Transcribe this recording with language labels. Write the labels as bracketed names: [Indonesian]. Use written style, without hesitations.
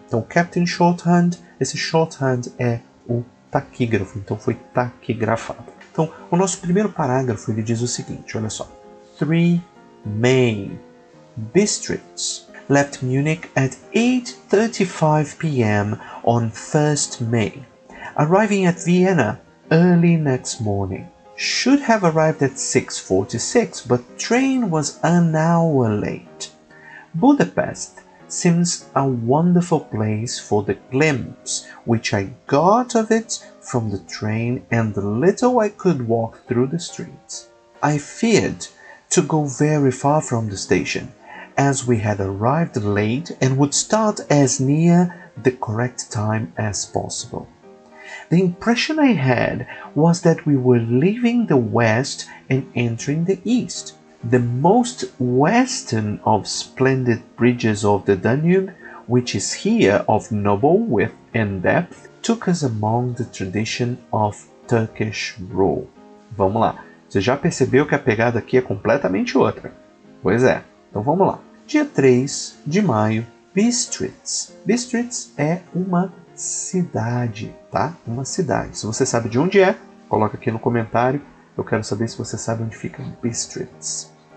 [Portuguese] Então, Captain Shorthand, esse shorthand é o taquígrafo, então foi taquigrafado. Então, o nosso primeiro parágrafo ele diz o seguinte, olha só, [English] 3 main Bistritz left Munich at 8:35 p.m. on 1st May, arriving at Vienna early next morning. Should have arrived at 6:46, but train was an hour late. Budapest seems a wonderful place for the glimpse which I got of it from the train and the little I could walk through the streets. I feared to go very far from the station, as we had arrived late and would start as near the correct time as possible. The impression I had was that we were leaving the west and entering the east. The most western of splendid bridges of the Danube, which is here of noble width and depth, took us among the tradition of Turkish rule. [Portuguese] Vamos lá. Você já percebeu que a pegada aqui é completamente outra? Pois é. Então vamos lá. Dia 3 de maio, Bistritz. Bistritz é uma cidade, tá? Uma cidade. Se você sabe de onde é, coloca aqui no comentário. Eu quero saber se você sabe onde fica Bistritz.